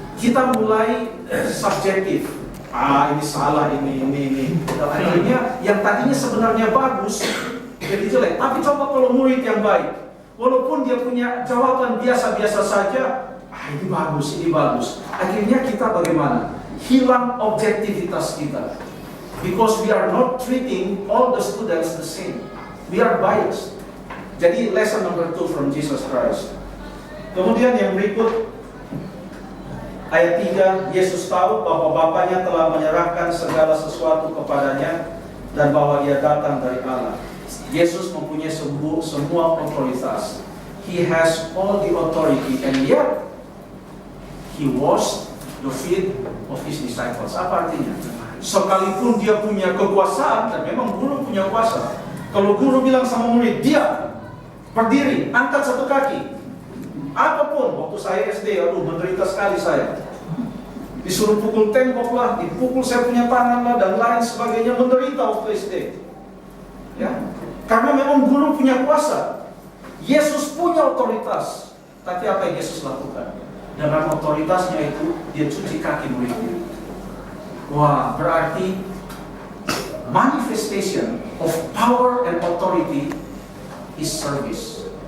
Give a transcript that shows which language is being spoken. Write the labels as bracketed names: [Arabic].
[Indonesian] Kita mulai subjektif. Ini salah, ini. Dan akhirnya yang tadinya sebenarnya bagus jadi jelek. Tapi coba kalau murid yang baik, walaupun dia punya jawaban biasa-biasa saja, ini bagus. Akhirnya kita bagaimana? Hilang objektivitas kita. [English] Because we are not treating all the students the same. We are biased. Jadi lesson number 2 from Jesus Christ. [Indonesian] Kemudian yang berikut, ayat 3, Yesus tahu bahwa Bapanya telah menyerahkan segala sesuatu kepadanya dan bahwa ia datang dari Allah. Yesus mempunyai semua otoritas. [English] He has all the authority and yet He washed the feet of His disciples. [Indonesian] Apa artinya? Sekalipun dia punya kekuasaan, dan memang guru punya kuasa. Kalau guru bilang sama murid, diam, berdiri, angkat satu kaki. Apapun, waktu saya SD, menderita sekali saya. Disuruh pukul tembok lah, dipukul saya punya tangan lah, dan lain sebagainya, menderita waktu SD. Ya, karena memang guru punya kuasa. Yesus punya otoritas. Tapi apa yang Yesus lakukan? Dengan otoritasnya itu, dia cuci kaki murid-murid. Wah, berarti [English] manifestation of power and authority is service.